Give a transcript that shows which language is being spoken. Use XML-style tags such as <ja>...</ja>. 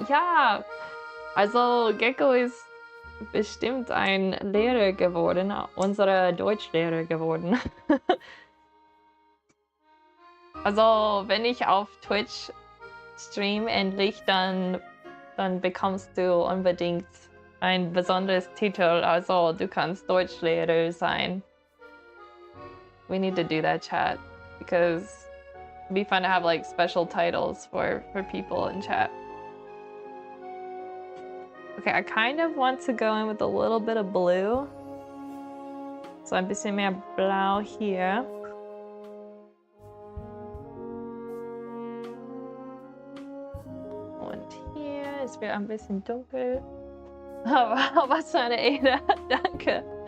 <de>Ja, also Gecko ist bestimmt ein Lehrer geworden, unser Deutschlehrer geworden. Also wenn ich auf Twitch stream endlich, dann bekommst du unbedingt ein besonderes Titel. Also du kannst Deutschlehrer sein.</de> <en>We need to do that, chat, because it'd be fun to have like special titles for people in chat. Okay, I kind of want to go in with a little bit of blue.</en> <de>So ein bisschen mehr Blau hier. Und hier ist wieder ein bisschen dunkel. Aber was für eine Ehre, danke.</de>